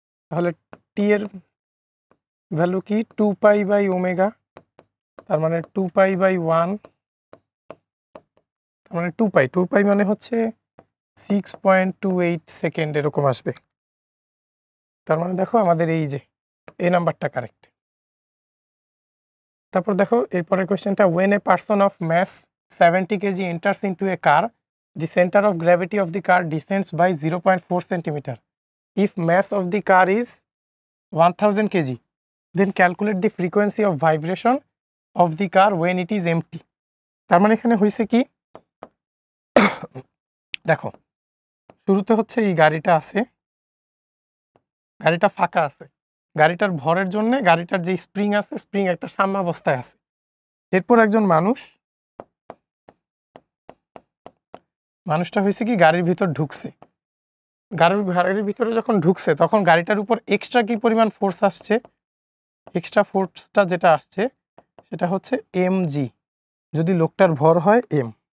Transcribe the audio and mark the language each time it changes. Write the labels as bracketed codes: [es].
[bn] তাহলে টি এর ভ্যালু কি 2π/ω, তার মানে 2π/1, তার মানে 2π মানে হচ্ছে 6.28 সেকেন্ড এরকম আসবে। তার মানে দেখো আমাদের এই যে এই নাম্বারটা কারেক্ট। তারপর দেখো এরপরের কোয়েশ্চেনটা, [en] When a person of mass 70 kg enters into a car, the center of gravity of the car descends by 0.4 centimeter. If mass of the car is 1000 kg, then calculate the frequency of vibration of the car when it is empty. [bn] তার মানে এখানে হয়েছে কি, দেখো শুরুতে হচ্ছে এই গাড়িটা আছে, গাড়িটা ফাঁকা আছে, গাড়িটার ভরের জন্য গাড়িটার যে স্প্রিং আছে, স্প্রিং একটা সাম্যাবস্থায় আছে। এরপর একজন মানুষটা হয়েছে কি গাড়ির ভিতর ঢুকছে, গাড়ির ভিতরে যখন ঢুকছে তখন গাড়িটার উপর এক্সট্রা কি পরিমাণ ফোর্স আসছে, এক্সট্রা ফোর্সটা যেটা আসছে সেটা হচ্ছে mg, যদি লোকটার ভর হয় m।